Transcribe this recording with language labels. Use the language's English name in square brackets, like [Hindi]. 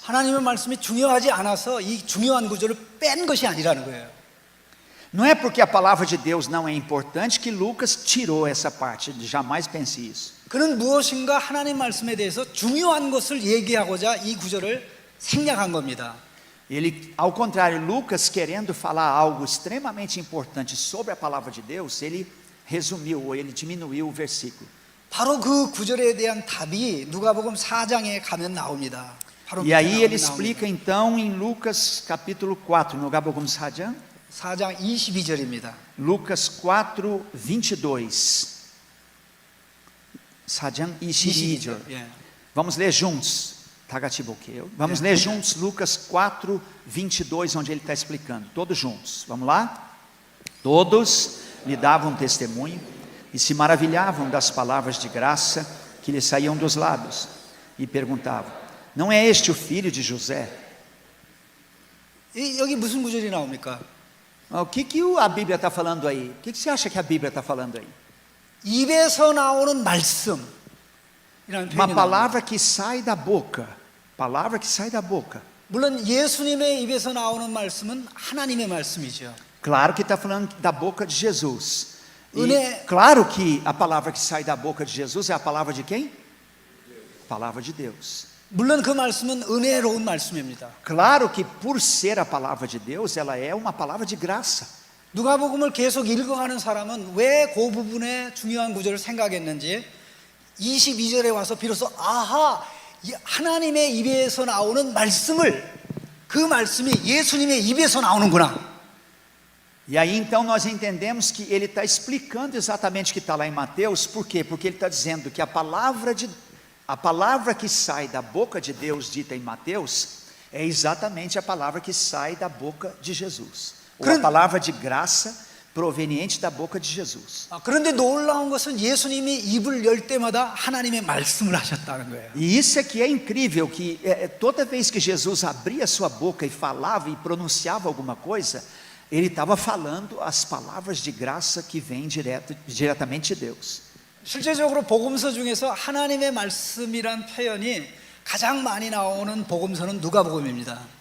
[Korean] 하나님의 말씀이 중요하지 않아서 이 중요한 구절을 뺀 것이 아니라는 거예요. [Portuguese] Não é porque a palavra de Deus não é importante que Lucas tirou essa parte. Jamais pense isso. [Korean] 그는 무엇인가 하나님 말씀에 대해서 중요한 것을 얘기하고자 이 구절을 생략한 겁니다. [Portuguese] Ele, ao contrário, Lucas, querendo falar algo extremamente importante sobre a palavra de Deus, ele resumiu, ou ele diminuiu o versículo. [Korean] 바로 그 구절에 대한 답이 누가복음 4장에 가면 나옵니다. [Portuguese] E aí ele explica então em Lucas capítulo 4, no [Korean] Nugabokum Sajan, 4장 22절입니다. [Portuguese] Lucas 4:22. [Korean] Sajan 22절. 예. [Portuguese] Vamos ler juntos. [Korean] Tagatibokeu. [Portuguese] Vamos ler juntos Lucas 4:22, onde ele está explicando. Todos juntos. Vamos lá? Todos lhe davam testemunho e se maravilhavam das palavras de graça que lhe saíam dos lábios, e perguntavam: não é este o filho de José? [Korean] 여기 무슨 구절이 나옵니까? [Portuguese] O que a Bíblia está falando aí? O que você acha que a Bíblia está falando aí? [Korean] 입에서 나오는 말씀이라는 [Portuguese] Uma [Korean] 표현이 나옵니다. [Portuguese] palavra que sai da boca. Palavra que sai da boca. [Korean] 물론 예수님의 입에서 나오는 말씀은 하나님의 말씀이죠. [Portuguese] Claro que está falando da boca de Jesus. E [Korean] 은혜- [Portuguese] claro que a palavra que sai da boca de Jesus é a palavra de quem? Palavra de Deus. [Korean] 물론 그 말씀은 은혜로운 말씀입니다. [Portuguese] Claro que por ser a palavra de Deus, ela é uma palavra de graça. [Korean] 누가복음을 계속 읽어가는 사람은 왜 그 부분에 중요한 구절을 생각했는지 22절에 와서 비로소 아하, 이 하나님의 입에서 나오는 말씀을, 그 말씀이 예수님의 입에서 나오는구나. [Portuguese] E aí então nós entendemos que ele está explicando exatamente o que está lá em Mateus. Por quê? Porque ele está dizendo que a palavra que sai da boca de Deus, dita em Mateus, é exatamente a palavra que sai da boca de Jesus, ou a palavra de graça proveniente da boca de Jesus. [Korean] 그런데 놀라운 것은 예수님이 입을 열 때마다 하나님의 말씀을 하셨다는 거예요. [Portuguese] E isso é que é incrível, que toda vez que Jesus abria sua boca e falava e pronunciava alguma coisa, ele estava falando as palavras de graça que vêm diretamente de Deus. [Korean] 실제적으로 복음서 중에서 하나님의 말씀이란 표현이 가장 많이 나오는 복음서는 누가복음입니다.